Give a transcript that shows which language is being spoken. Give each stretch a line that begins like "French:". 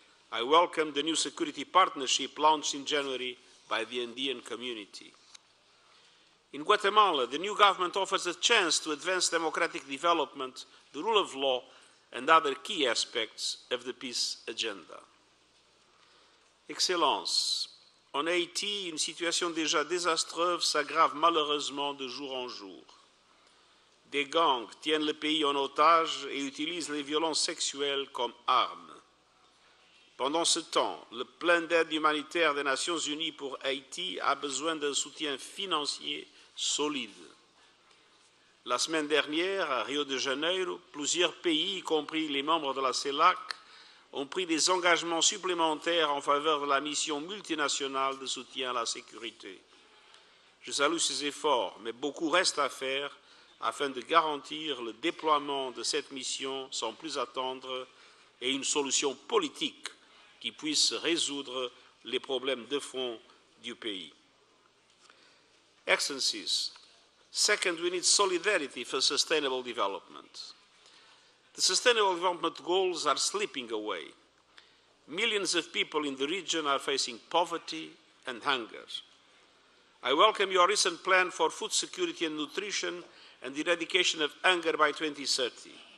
English: I welcome the new security partnership launched in January by the Andean community. In Guatemala, the new government offers a chance to advance democratic development, the rule of law, and other key aspects of the peace agenda.
French: Excellences, en Haïti, une situation déjà désastreuse s'aggrave malheureusement de jour en jour. Des gangs tiennent le pays en otage et utilisent les violences sexuelles comme armes. Pendant ce temps, le plan d'aide humanitaire des Nations Unies pour Haïti a besoin d'un soutien financier solide. La semaine dernière, à Rio de Janeiro, plusieurs pays, y compris les membres de la Celac, ont pris des engagements supplémentaires en faveur de la mission multinationale de soutien à la sécurité. Je salue ces efforts, mais beaucoup reste à faire afin de garantir le déploiement de cette mission sans plus attendre et une solution politique qui puisse résoudre les problèmes de fond du pays.
English: Excellencies, second, we need solidarity for sustainable development. The Sustainable Development Goals are slipping away. Millions of people in the region are facing poverty and hunger. I welcome your recent plan for food security and nutrition and the eradication of hunger by 2030.